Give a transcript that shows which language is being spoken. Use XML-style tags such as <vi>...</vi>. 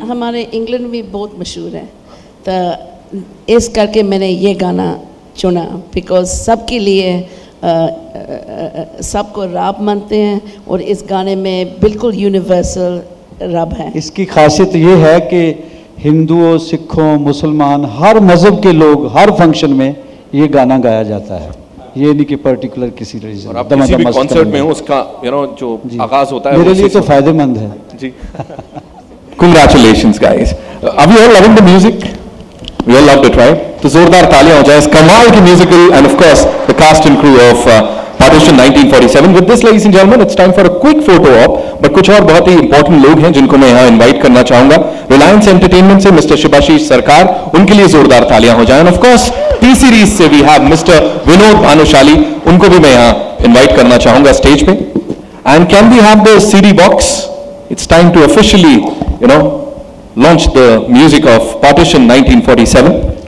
<hi>हमारे इंग्लैंड में बहुत मशहूर है, तो इस करके मैंने ये गाना चुना, बिकॉज सबके लिए सबको रब मानते हैं, और इस गाने में बिल्कुल यूनिवर्सल रब है। इसकी खासियत ये है कि हिंदुओं, सिखों, मुसलमान, हर मज़हब के लोग हर फंक्शन में ये गाना गाया जाता है। ये नहीं कि पर्टिकुलर किसी रीजन। और आप किसी भी कॉन्सर्ट में हो, उसका जो आगाज होता है मेरे लिए तो फायदेमंद है</hi> <en>जी। Congratulations guys. Are we all loving the music? We all loved it, right?</en> <hi>तो जोरदार तालियां हो जाए इस कमाल की musical,</hi> <en>and of course the cast and crew of Partition 1947. With this, ladies and gentlemen, it's time for a quick photo op.</en> <hi>But कुछ और बहुत ही इंपॉर्टेंट लोग हैं जिनको मैं यहाँ इनवाइट करना चाहूंगा। रिलायंस एंटरटेनमेंट से मिस्टर शिबाशीष सरकार, उनके लिए जोरदार तालियां हो जाए।</hi> <en>And of course</en> <hi>T series से</hi> <en>we have</en> <hi>mister Vinod Bhanushali, उनको भी मैं यहाँ इनवाइट करना चाहूंगा स्टेज पे।</hi> <en>And can we have the CD box? It's time to officially, launch the music of Partition 1947.</en>